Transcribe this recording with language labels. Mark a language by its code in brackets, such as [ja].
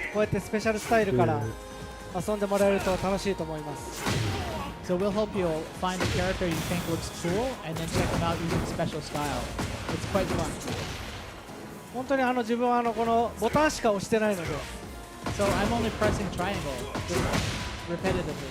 [ja] こうやってスペシャルスタイルから遊んでもらえると楽しいと思います。 [en] So we'll help you find a character you think looks cool and then check them out using special style. It's quite fun. [ja] 本当に自分はこのボタンしか押してないので。 [en] So I'm only pressing triangle repetitively.